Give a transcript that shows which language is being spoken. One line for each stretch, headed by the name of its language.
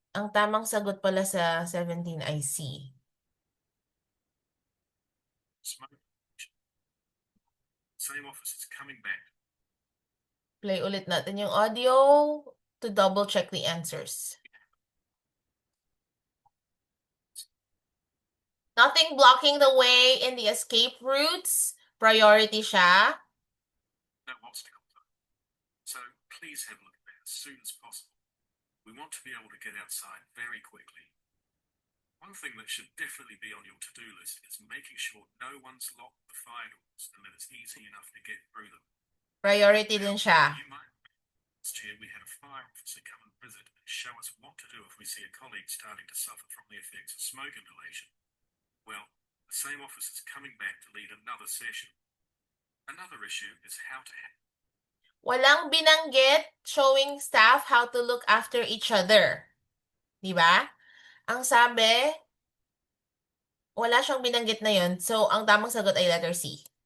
Filipino: Ang tamang sagot pala sa 17 ay C.
English: Same officers coming back.
Filipino: Play ulit natin yung audio
English: to double check the answers. Nothing blocking the way in the escape routes. Priority siya. No obstacles. please have a look at that as soon as possible. We want to be able to get outside very quickly. One thing that should definitely be on your to-do list is making sure no one's locked the fire doors and that it's easy enough to get through them.
Filipino: Priority din siya.
English: You might last year we had a fire officer come and visit and show us what to do if we see a colleague starting to suffer from the effects of smoke inhalation. Well, the same officer's coming back to lead another session. Another issue is how to
Filipino: Walang binanggit
English: showing staff how to look after each other.
Filipino: Di ba? Ang sabi, wala siyang binanggit na yun. So, ang tamang sagot ay letter C.